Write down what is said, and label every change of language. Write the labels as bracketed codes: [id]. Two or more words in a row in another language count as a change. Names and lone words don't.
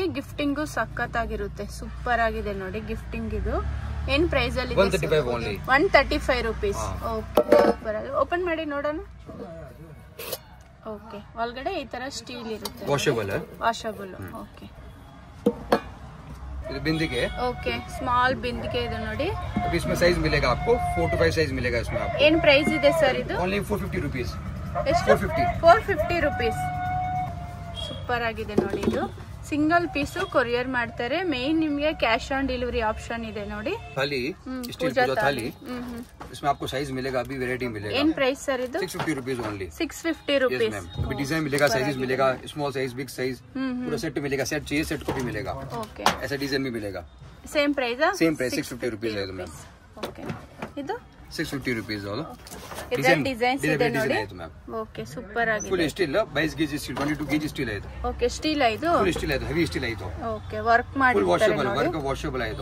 [kn] ಗಿಫ್ಟಿಂಗು ಸಖತ್ತಾಗಿರುತ್ತೆ. ಸೂಪರ್ ಆಗಿದೆ ನೋಡಿ ಗಿಫ್ಟಿಂಗ್. ಇದು ಏನ್ ಪ್ರೈಸ್ ಅಲ್ಲಿ? 135 ರೂಪೀಸ್. ಓಕೆ, ಸೂಪರ್ ಆಗಿದೆ. ಓಪನ್ ಮಾಡಿ ನೋಡೋಣ. ಓಕೆ, ಒಳಗಡೆ ಈ ತರ ಸ್ಟೀಲ್ ಇರುತ್ತೆ. ವಾಷಬಲ್. ಓಕೆ, ಇದು बिंदिके. [en] OK, small [kn] बिंदिके ಇದೆ ನೋಡಿ. [hi] अब इसमें साइज मिलेगा आपको 4 to 5 साइज मिलेगा इसमें आपको. [kn] ಏನ್ ಪ್ರೈಸ್ ಇದೆ ಸರ್ ಇದು? [en] only 450 rupees. [kn] ಎಷ್ಟು? 450 ರೂಪೀಸ್. ಸೂಪರ್ ಆಗಿದೆ ನೋಡಿ. ಇದು [en] single piece [kn] ಕೊರಿಯರ್ ಮಾಡ್ತಾರೆ. ಮೇನ್ ನಿಮಗೆ [en] cash on delivery option [kn] ಇದೆ ನೋಡಿ. [hi] थाली, स्टील पूजा थाली. इसमें आपको साइज मिलेगा, अभी वैरायटी मिलेगा. [kn] ಏನ್ ಪ್ರೈಸ್ ಸರ್ ಇದು? [en] 650 rupees only. 650 rupees. [hi] अभी डिजाइन मिलेगा, साइजेस मिलेगा, [en] small size, big size, [hi] पूरा सेट मिलेगा. सेट चाहिए सेट को भी मिलेगा. ओके, ऐसा डिजाइन भी मिलेगा. [en] same price? same price [kn] 650 ರೂಪೀಸ್ ಆಯ್ತು ಮ್ಯಾಮ್. ಓಕೆ, ಇದು 650 ರೂಪೀಸ್. ಇದರ ಡಿಸೈನ್ಸ್ ಇದೆ ನೋಡಿ. ಆಯ್ತು ಮ್ಯಾಮ್. ಓಕೆ, ಸೂಪರ್ ಆಗಿದೆ. [en] full steel [kn] 22 kg ಸ್ಟೀಲ್, 22 kg ಸ್ಟೀಲ್ ಆಯ್ತು. ಓಕೆ, ಸ್ಟೀಲ್ ಆಯ್ತು. [en] full steel [kn] ಆಯ್ತು, [en] heavy steel [kn] ಆಯ್ತು. ಓಕೆ, ವರ್ಕ್ ಮಾಡಿ [en] work washable [kn] ಆಯ್ತು.